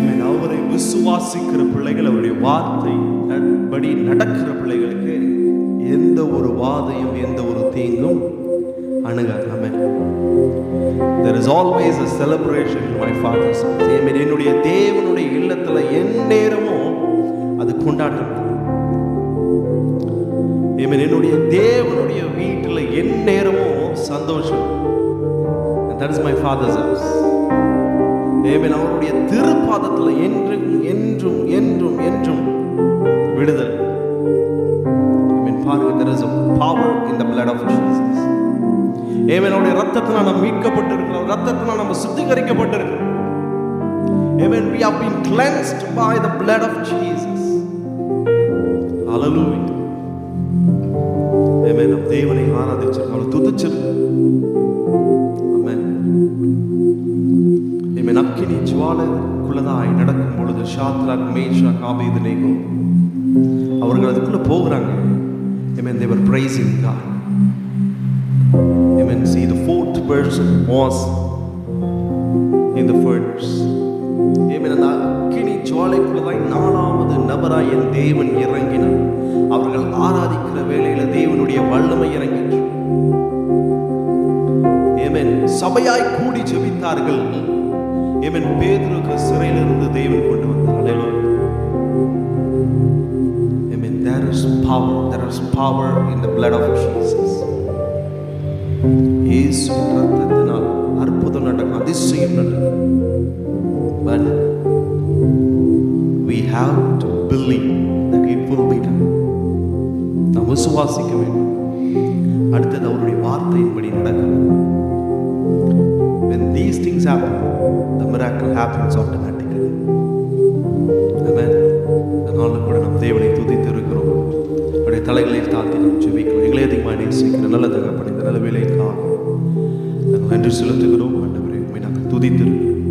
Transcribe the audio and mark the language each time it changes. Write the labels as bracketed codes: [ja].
[ta] அவரை விசுவாசிக்கிற பிள்ளைகள், அவருடைய வார்த்தை படி நடக்கிற பிள்ளைகளுக்கு எந்த ஒரு வாதையும் எந்த ஒரு தீங்கும் அணுகாது. ஆமென். [en] There is always a celebration in my father's house. Amen. [ta] என்னுடைய தேவனுடைய இல்லத்துல எந்நேரமும் அது கொண்டாட்டம். Amen. என்னுடைய தேவனுடைய வீட்டில் எந்நேரமும் சந்தோஷம். [en] That is my father's house. Amen. [ta] அவருடைய திருப்பாதத்தில் என்றும் என்றும் என்றும் என்றும் விடுதலை. [en] Amen. [ta] பாருங்க, [en] there is a power in the blood of Jesus. Amen. [ta] அவருடைய ரத்தத்தினால் நாம் மீட்கப்பட்டிருக்கிறோம். ரத்தத்தினால் நாம் சுத்திகரிக்கப்பட்டிருக்கிறோம். [en] Amen. We have been cleansed by the blood of Jesus. Hallelujah. Amen. [ta] நாம் தேவனை ஆராதிச்சிருக்கோம், துதிச்சிருக்கோம். Amen. Amen. அக்கினி ஜுவாலைக்குள்ளதாய் நடக்கும் பொழுது ஷாத்ராக், மேஷாக், ஆபேத்நேகோ அவர்கள் அதுக்குள்ள போகிறாங்க. [en] Amen. They were praising God. Amen. See, the fourth person was in the furnace. Amen. [ta] அந்த அக்கினி ஜுவாலைக்குள்ளதாய் 4வது நபராய் என் தேவன் இறங்கினார். அவர்கள் ஆராதிக்கிற வேளையில தேவனுடைய வல்லமை இறங்கிற்று. Amen. சபையாய் கூடி ஜெபித்தார்கள். Amen. பேதுருக்கு சிறையிலிருந்து தேவன் கொண்டு வந்தார். [en] Hallelujah. Amen. There is power in the blood of Jesus. [ta] இயேசு ரத்தத்தினால் அற்புதம் நடக்கும், அதிசயம் நடக்கும். [en] But we have to believe that it will be done. [ta] நாம் விசுவாசிக்க வேண்டும். அடுத்தது அவருடைய வார்த்தையின்படி நடக்கும். [en] When these things happen, the miracle happens automatically. Amen. [ta] அதனால கூட நாம் தேவனை துதித்து இருக்கிறோம். அவருடைய தலைகளை தாழ்த்தி நாம் ஜெபிக்கிறோம். எங்களை அதிகமாக நேசிக்கிற நல்ல தகப்பனே, இந்த நல்ல வேலைக்காக நாங்கள் நன்றி செலுத்துகிறோம். ஆண்டவரே, உம்மை நாங்கள் துதித்திருக்கிறோம்.